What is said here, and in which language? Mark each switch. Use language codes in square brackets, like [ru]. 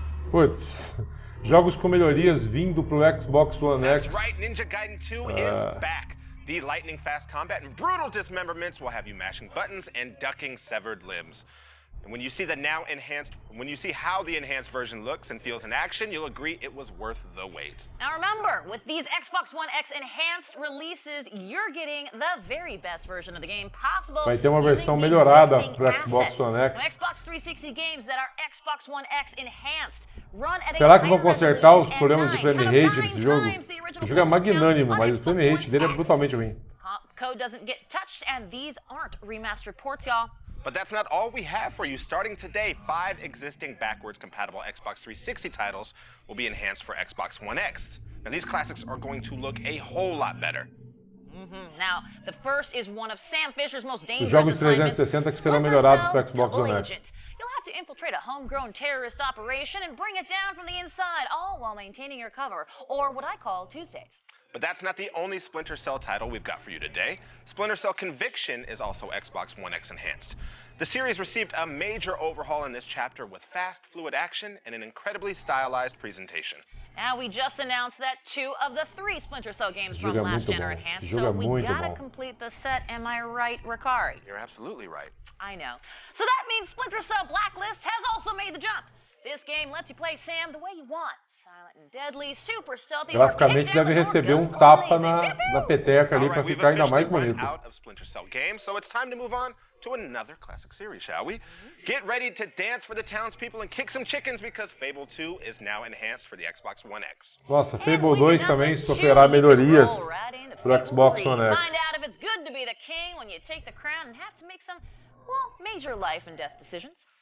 [pt] Putz, jogos com melhorias vindo pro Xbox One X. [en] That's right, Ninja Gaiden 2 is back. The lightning-fast combat and brutal dismemberments will have you mashing buttons and ducking severed limbs. And when you see how the enhanced version looks and feels in action, you'll agree it was worth the wait. Now remember, with these Xbox One X enhanced releases, you're getting the very best version of the game possible. [pt] Vai ter uma versão melhorada pro Xbox One X. [en] Xbox 360 games that are Xbox One X enhanced run at [pt] Será que vão consertar os problemas de frame rate desse jogo? O jogo é magnânimo, mas o frame rate dele é brutalmente ruim. [en] Code doesn't get touched, and these aren't remastered ports, y'all. But that's not all we have for you. Starting today, 5 existing backwards compatible Xbox 360 titles will be enhanced for Xbox One X. Now, these classics are going to look a whole lot better. Now, the first is one of Sam Fisher's most [pt] Os [en] dangerous [pt] jogos [en] assignments, [pt] 360 que serão melhorados para Xbox One X. [en] You'll have to infiltrate a homegrown terrorist operation and bring it down from the inside, all while maintaining your cover, or what I call Tuesdays. But that's not the only Splinter Cell title we've got for you today. Splinter Cell Conviction is also Xbox One X enhanced. The series received a major overhaul in this chapter with fast, fluid action and an incredibly stylized presentation. Now, we just announced that 2 of the 3 Splinter Cell games from last gen are enhanced, so we gotta complete the set. Am I right, Ricari? You're absolutely right. I know. So that means Splinter Cell Blacklist has also made the jump. This game lets you play Sam the way you want. Silent and deadly, super stealthy. [pt] Graficamente deve receber tapa na peteca ali para ficar ainda mais bonito. [en] Out of Splinter Cell games, so it's time to move on to another classic series, shall we? Get ready to dance for the townspeople and kick some chickens because Fable 2 is now enhanced for the Xbox One X. [pt] Nossa, Fable 2 também sofrerá melhorias pro Xbox One X. [en] Find out if it's good to be the king when you take the crown and have to make some, well, major life and death decisions.